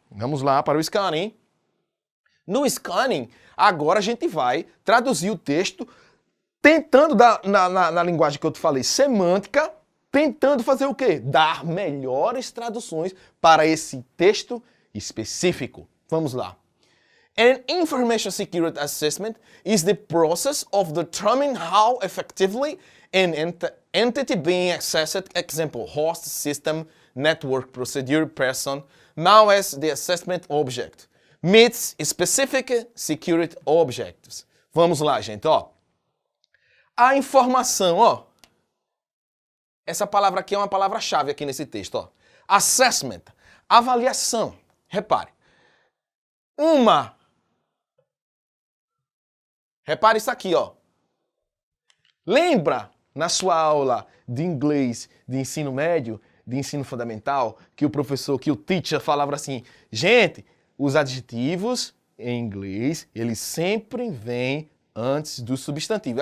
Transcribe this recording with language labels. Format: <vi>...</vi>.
<pt>Vamos lá para o scanning. No scanning, agora a gente vai traduzir o texto tentando dar, na linguagem que eu te falei, semântica, tentando fazer o quê? Dar melhores traduções para esse texto específico. Vamos lá.</pt> <en>An information security assessment is the process of determining how effectively an entity being accessed, example, host, system, network, procedure, person, now as the assessment object, meets specific security objectives.</en> <pt>Vamos lá, gente, ó. A informação, ó. Essa palavra aqui é uma palavra-chave aqui nesse texto, ó. Assessment, avaliação. Repare. Repare isso aqui, ó. Lembra na sua aula de inglês de ensino médio, de ensino fundamental, que o teacher falava assim, gente, os adjetivos em inglês, eles sempre vêm antes do substantivo.</pt>